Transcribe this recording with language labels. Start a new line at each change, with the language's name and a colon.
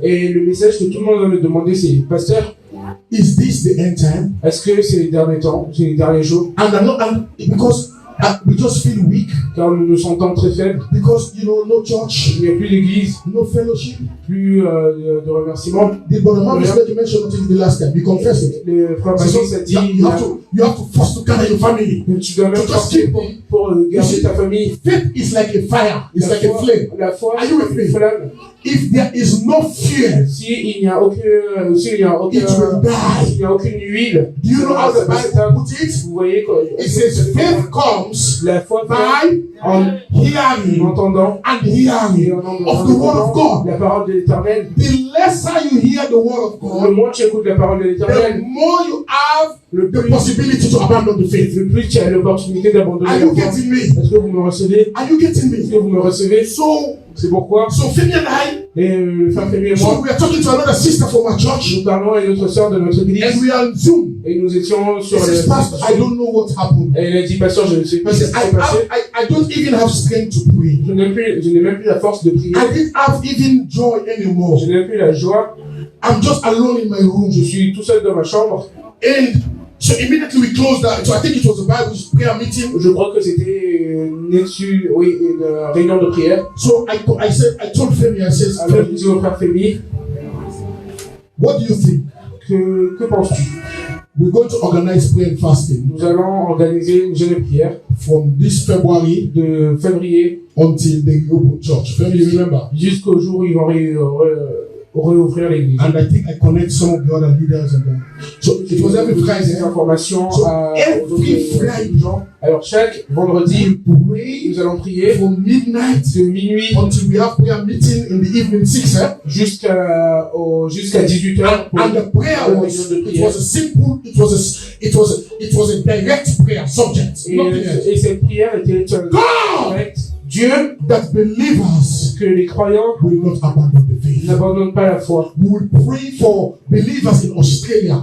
French: Et le message que tout le monde va me demander, c'est Pasteur,
English: is this the end time?
French: est-ce que c'est les derniers temps, c'est les derniers jours?
English: And because we just feel weak,
French: Car nous nous sentons très faibles.
English: because no church,
French: Il n'y a plus d'église,
English: no fellowship.
French: plus de remerciements.
English: The brother man was to mention until the last time. You confess it.
French: Le frère
English: So
French: Maurice a dit
English: you have to first to gather your family.
French: que tu dois même
English: To just
French: sortir
English: keep
French: pour garder ta famille.
English: Faith is like a fire. It's like a flame.
French: La foi,
English: Are you with
French: c'est
English: me?
French: une flamme.
English: If there is no fear,
French: S'il n'y a aucune,
English: it will die.
French: s'il n'y a aucune huile,
English: Do you know how the Bible puts it?
French: vous voyez quoi?
English: It says faith comes
French: La foi vient
English: by
French: en
English: hearing
French: entendant
English: and
French: et
English: hearing
French: en
English: of the word of God.
French: la parole de l'Éternel.
English: The lesser you hear the word of
French: Le
English: God,
French: moins tu écoutes la parole de
English: the
French: l'Éternel,
English: more you have
French: le
English: the
French: plus,
English: possibility to abandon the faith.
French: le plus tu as l'opportunité d'abandonner
English: Are
French: la
English: you
French: foi.
English: getting me?
French: Est-ce que vous me recevez?
English: Are you getting
French: Est-ce
English: me?
French: que vous me recevez?
English: So
French: C'est pourquoi,
English: So Femi and I,
French: et le frère Femi et moi,
English: so we are talking to another sister from our church,
French: nous parlons à une autre sœur de notre
English: and
French: église,
English: we are on Zoom.
French: et nous étions
English: She
French: sur
English: says, Pastor, I don't know what happened.
French: Et elle a dit, pasteur, je ne sais pas
English: He
French: ce qui
English: says,
French: s'est passé.
English: I don't even have strength to pray.
French: Je n'ai même plus la force de prier.
English: I didn't have even joy anymore.
French: Je n'ai même plus la joie.
English: I'm just alone in my room.
French: Je suis tout seul dans ma chambre.
English: And so immediately we closed that. So I think it was a Bible prayer meeting.
French: Je crois que c'était une réunion de prière.
English: So I told Femi, I said,
French: Alors je dis au frère Femi,
English: what do you think?
French: que penses-tu?
English: We're going to organize prayer and fasting
French: Nous allons organiser une jeûne de prière
English: from this February
French: de février
English: until they open church. Femi, you remember?
French: jusqu'au jour où ils vont réouvrir l'église.
English: And I think I connect some of the other leaders and so it was every Friday.
French: Des informations
English: So
French: aux
English: every
French: autres
English: Friday,
French: gens. Alors chaque vendredi,
English: pray
French: nous allons prier
English: from midnight
French: de minuit
English: until we have prayer meeting in the evening 6.
French: jusqu'à 18h pour
English: And the prayer
French: la
English: was
French: réunion de
English: it
French: prière.
English: was a simple, it was a direct prayer subject. Nothing else.
French: Et cette prière était directe. Dieu,
English: That believers
French: que les croyants
English: will not abandon the faith.
French: n'abandonnent pas la foi.
English: We will pray for believers in Australia.